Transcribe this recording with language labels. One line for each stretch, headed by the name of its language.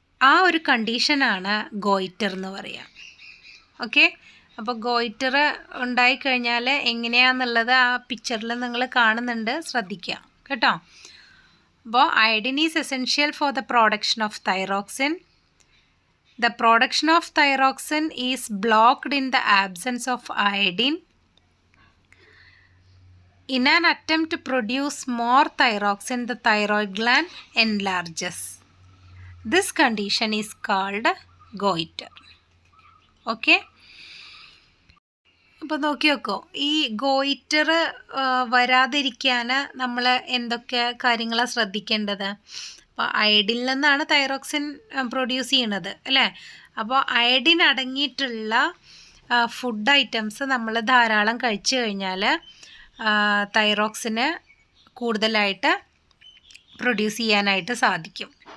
Malayalam: ആ ഒരു കണ്ടീഷനാണ് ഗോയിറ്റർ എന്ന് പറയുക. ഓക്കെ, അപ്പോൾ ഗോയിറ്റർ ഉണ്ടായിക്കഴിഞ്ഞാൽ എങ്ങനെയാണെന്നുള്ളത് ആ പിക്ചറിൽ നിങ്ങൾ കാണുന്നുണ്ട്, ശ്രദ്ധിക്കുക കേട്ടോ.
English: അപ്പോൾ iodine is essential for the production of thyroxine. The production of thyroxine is blocked in the absence of iodine. In an attempt to produce more thyroxine, the thyroid gland enlarges. This condition is called goiter. Okay?
Malayalam: അപ്പോൾ നോക്കി വെക്കോ, ഈ goitre വരാതിരിക്കാൻ നമ്മൾ എന്തൊക്കെ കാര്യങ്ങളാണ് ശ്രദ്ധിക്കേണ്ടത്? അപ്പോൾ അയഡിനിൽ നിന്നാണ് തൈറോക്സിൻ പ്രൊഡ്യൂസ് ചെയ്യണത് അല്ലേ? അപ്പോൾ അയഡിൻ അടങ്ങിയിട്ടുള്ള ഫുഡ് ഐറ്റംസ് നമ്മൾ ധാരാളം കഴിച്ചു കഴിഞ്ഞാൽ തൈറോക്സിന് കൂടുതലായിട്ട് പ്രൊഡ്യൂസ് ചെയ്യാനായിട്ട് സാധിക്കും.